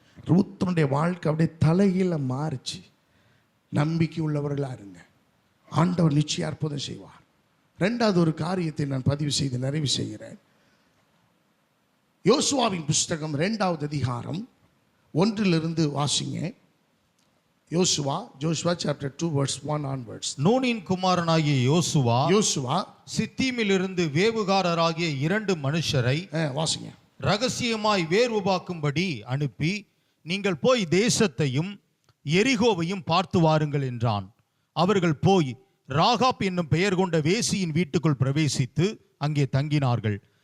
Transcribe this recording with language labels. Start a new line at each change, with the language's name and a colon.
Tamil: ரூத்துனுடைய வாழ்க்கை அப்படியே தலைகீழ மாறிச்சு. நம்பிக்கை உள்ளவர்களாக இருங்க, ஆண்டவர் நிச்சயம் அற்புதம் செய்வார். 2வது ஒரு காரியத்தை நான் பதிவு செய்து நிறைவு செய்கிறேன். யோசுவாவின் புஸ்தகம் 2வது அதிகாரம் 1 வாசிங்க.
English: Joshua chapter 2 verse 1 onwards.
Tamil: நூனின் குமாரனாகிய யோசுவா சித்தீமிலிருந்து வேவுகாரராகிய 2 மனுஷரை வாசிங்க ரகசியமாய் வேர்வுபாக்கும்படி அனுப்பி, நீங்கள் போய் தேசத்தையும் எரிகோவையும் பார்த்து வாருங்கள் என்றான். அவர்கள் போய் ராகாப் என்னும் பெயர் கொண்ட வேசியின் வீட்டுக்குள் பிரவேசித்து அங்கே தங்கினார்கள்.